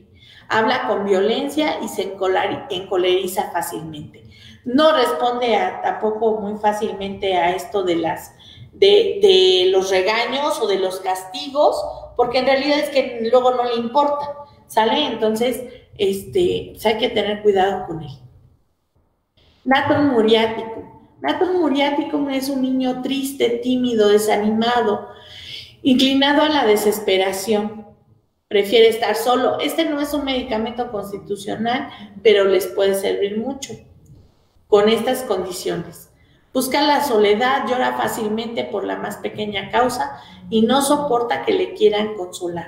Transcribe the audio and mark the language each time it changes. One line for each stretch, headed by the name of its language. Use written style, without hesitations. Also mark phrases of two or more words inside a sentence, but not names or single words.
Spanish: Habla con violencia y se encoleriza fácilmente. No responde tampoco muy fácilmente a esto de los regaños o de los castigos, porque en realidad es que luego no le importa, ¿sale? Entonces, pues hay que tener cuidado con él. Natrum muriaticum. Natrum muriaticum es un niño triste, tímido, desanimado, inclinado a la desesperación. Prefiere estar solo. Este no es un medicamento constitucional, pero les puede servir mucho con estas condiciones. Busca la soledad, llora fácilmente por la más pequeña causa y no soporta que le quieran consolar.